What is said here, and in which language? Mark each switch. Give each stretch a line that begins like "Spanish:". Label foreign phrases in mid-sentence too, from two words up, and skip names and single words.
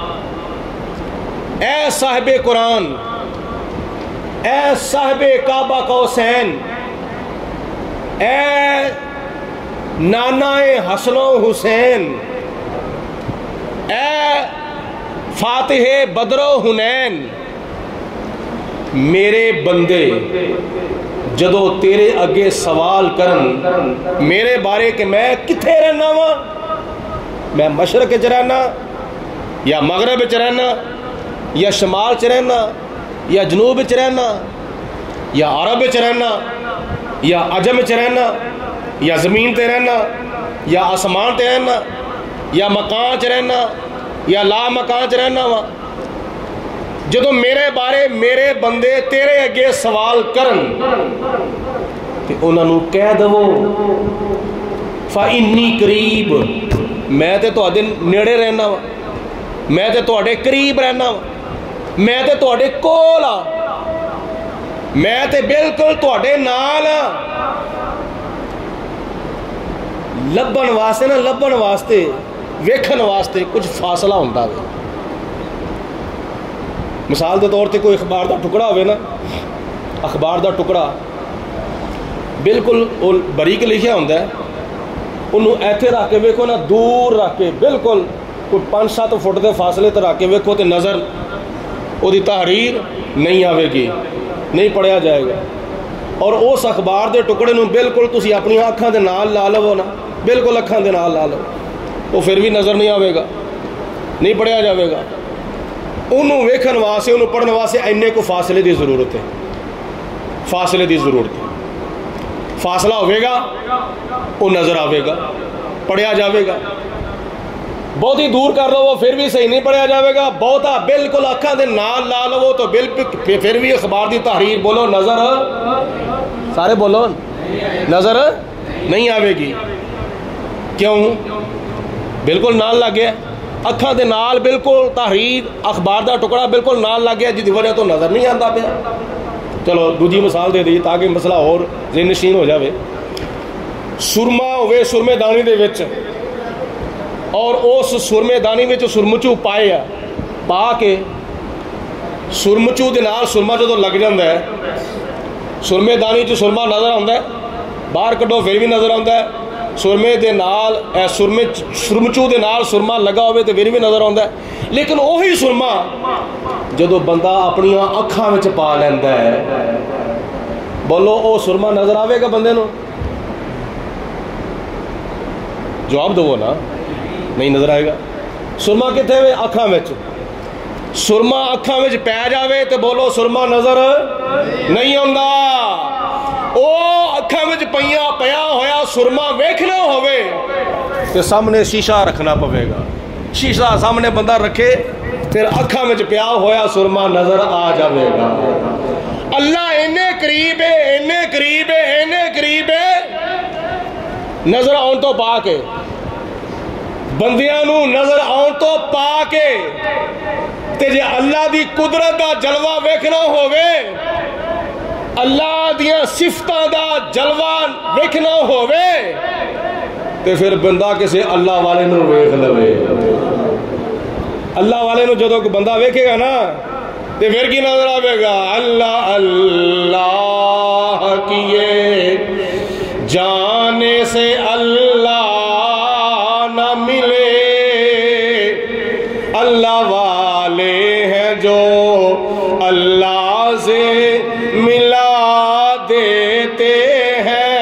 Urdu: اے صاحب قرآن، اے صاحب کعبہ قوسین، اے نانا حسن و حسین،
Punjabi: اے فاتح بدر و حنین، میرے بندے جدو تیرے اگے سوال کرن میرے بارے کہ میں کتھے رہنا وا، میں مشرق چ رہنا یا مغرب چ رہنا یا شمال چ رہنا یا جنوب چ رہنا یا عرب چ رہنا یا عجم چ رہنا یا زمین تے رہنا یا آسمان تے رہنا یا مکان چ رہنا یا لا مکان چ رہنا وا، جدو میرے بارے میرے بندے تیرے اگے سوال کرن کہ انہاں نو کہہ دو فَإِنِّي قریب، میں تے تواڈے نیڑے رہنا وا، میں تے تواڈے قریب رہنا وا، میں تے تواڈے کول ہاں، میں تے بالکل تواڈے نال ہاں۔ لبن واسطے نہ لبن واسطے ویکھن واسطے کچھ فاصلہ ہوندا ہے۔ مثال دے طور تے کوئی اخبار دا ٹکڑا ہوئے نا، اخبار دا ٹکڑا بالکل باریک لکھیا ہوندا ہے، انہوں ایتھے رکھ کے ویکھو نا، دور رکھ کے بالکل کوئی 5-7 فٹ دے فاصلے تے رکھ کے ویکھو تے نظر او دی تحریر نہیں آوے گی، نہیں پڑھیا جائے گا۔ اور اس اخبار دے ٹکڑے نوں بالکل تسی اپنی آنکھاں دے نال لا لو نا، بالکل اکھاں دے نال لا لو، وہ پھر بھی نظر نہیں آوے گا، نہیں پڑھیا جاوے گا۔ انہوں ویکھن واسطے، انہوں پڑھن واسطے اینے کو فاصلے دی ضرورت ہے، فاصلے دی ضرورت ہے۔ فاصلہ ہوئے گا وہ نظر آوے گا، پڑھیا جاوے گا۔ بہت ہی دور کر لو وہ پھر بھی صحیح نہیں پڑھیا جاوے گا، بہتا بالکل اکھاں دے نال لا لو تو پھر بھی اخبار دی تحریر بولو نظر، سارے بولو نظر نہیں آوے گی۔ کیوں؟ بالکل نال لگ گیا، اکھاں دے نال بالکل تحریر اخبار دا ٹکڑا بالکل نال لگ گیا، جس دی وجہ تو نظر نہیں آتا پیا۔ چلو دوجی مثال دے دی تاکہ مسئلہ اور ذہن نشین ہو جاوے۔ سرما ہوئے سرمے دانی دے وچ، اور اس سرمے دانی وچ سرمچو پائے آ، پا کے سرمچو دے نال سرما جدوں لگ جاندا ہے، سرمے دانی چ سرما نظر آندا ہے، باہر کڈو پھر بھی نظر آندا ہے، سرمے دے نال سرمچو دے نال سرما لگا ہوئے تو پھر بھی نظر آندا ہے۔ لیکن وہی سرما جدو بندہ اپنی اکھاں وچ پا لیندا ہے، بولو او سرما نظر آوے گا بندے نو؟ جواب دو نا، نہیں نظر آئے گا۔ سرما کتنے ہوئے؟ اکھاں وچ۔ سرما اکھاں وچ پی جاوے تو بولو سرما نظر نہیں آندا۔ او اکھاں وچ پیا ہویا سرما ویکھنا ہوئے تو سامنے شیشہ رکھنا پوے گا، شیشہ سامنے بندہ رکھے پھر اکھاں وچ پیا ہویا سرما نظر آ جاوے گا۔ اللہ اینے قریب ہے، اینے قریب ہے، اینے قریب ہے، نظر آن تو پا کے بندیاں نو نظر آن تو پا کے تے جے اللہ دی قدرت دا جلوہ ویکھنا ہووے، اللہ دیاں صفتاں دا جلوہ ویکھنا ہووے، تے پھر بندہ کسے اللہ والے نو ویکھ لوے۔ اللہ والے نو جدوں کوئی بندہ ویکھے گا نا تے پھر کی نظر آئے گا؟
Urdu: اللہ اللہ کیے جانے سے اللہ نہ ملے، اللہ والے ہیں جو اللہ سے ملا دیتے ہیں۔